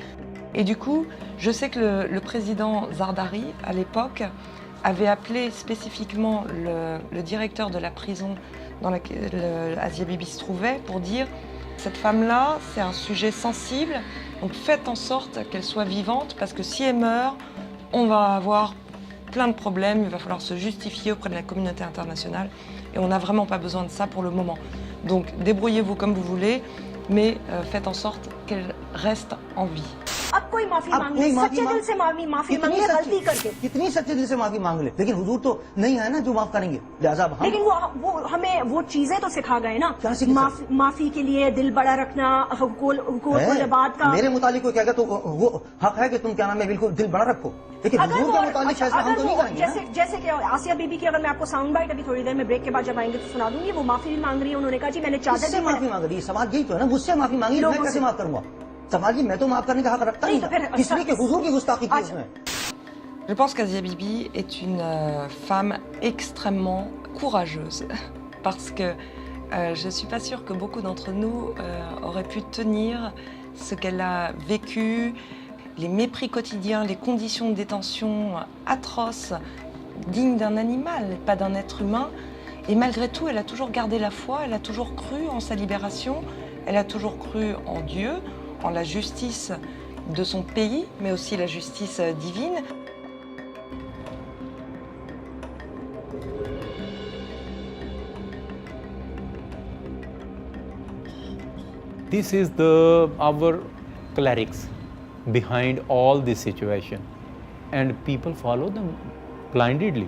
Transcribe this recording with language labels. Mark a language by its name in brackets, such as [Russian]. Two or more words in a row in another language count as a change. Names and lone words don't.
[French] Et du coup, je sais que le président Zardari, à l'époque, avait appelé spécifiquement le directeur de la prison dans laquelle Azija Bibi se trouvait pour dire « Cette femme-là, c'est un sujet sensible, donc faites en sorte qu'elle soit vivante, parce que si elle meurt, on va avoir plein de problèmes, il va falloir se justifier auprès de la communauté internationale, et on n'a vraiment pas besoin de ça pour le moment. Donc débrouillez-vous comme vous voulez, mais faites en sorte qu'elle reste en vie. » [Urdu] اب کوئی معافی مانگ لے، سچے دل سے معافی مانگ لے، غلطی کر کے. کتنی سچے دل سے معافی مانگ لے، لیکن حضور تو نہیں ہے نا جو معاف کریں گے، لہٰذا ہم. لیکن وہ ہمیں وہ چیزیں تو سکھا گئے نا، معافی کے لیے دل بڑا رکھنا، حقوق کا. میرے متعلق کو کیا کہتے، تو وہ حق ہے کہ تم کیا نام ہے بالکل دل بڑا رکھو، لیکن حضور کے متعلق فیصلہ ہم تو نہیں کریں گے. جیسے کہ آسیہ بی بی کی اگر میں آپ کو [English] sound bite [Urdu] ابھی تھوڑی دیر میں بریک کے بعد جب آئیں گے تو سنا دوں گی، وہ معافی بھی مانگ رہی ہے. انہوں نے کہا جی میں نے چادر سے معافی مانگ رہی ہے، سوال یہی تو ہے نا، مجھ سے معافی مانگی، میں کیسے معاف کروں گا؟ سوال جی میں تو معاف کرنے کا حق رکھتا نہیں، اس لیے کہ حضور کی گستاخی کی اس میں. [French] Je pense qu'Azija Bibi est une femme extrêmement courageuse parce que je ne suis pas sûre que beaucoup d'entre nous auraient pu tenir ce qu'elle a vécu, les mépris quotidiens, les conditions de détention atroces digne d'un animal, pas d'un être humain. Et malgré tout, elle a toujours gardé la foi, elle a toujours cru en sa libération, elle a toujours cru en Dieu, en la justice de son pays, mais aussi la justice divine. [English] This is our clerics behind all this situation, and people follow them blindly.